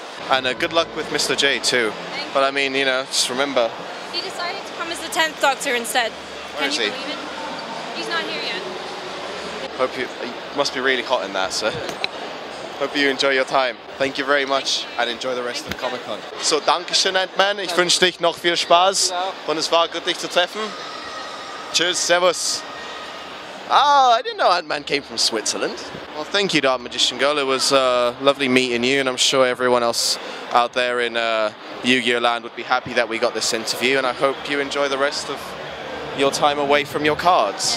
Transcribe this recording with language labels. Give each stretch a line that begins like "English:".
English: And good luck with Mr. J too. But I mean, you know, just remember. He decided to come as the 10th Doctor instead. Where is he? Believe it? He's not here yet. Hope you must be really hot in that, sir. Hope you enjoy your time. Thank you very much and enjoy the rest of Comic-Con.
German: So, Dankeschön, Ant-Man. Ich wünsche dich noch viel Spaß und es war gut, dich zu treffen. Tschüss, servus.
English: Oh, I didn't know Ant-Man came from Switzerland. Well, thank you, Dark Magician Girl. It was lovely meeting you, and I'm sure everyone else out there in Yu-Gi-Oh! Land would be happy that we got this interview, and I hope you enjoy the rest of your time away from your cards.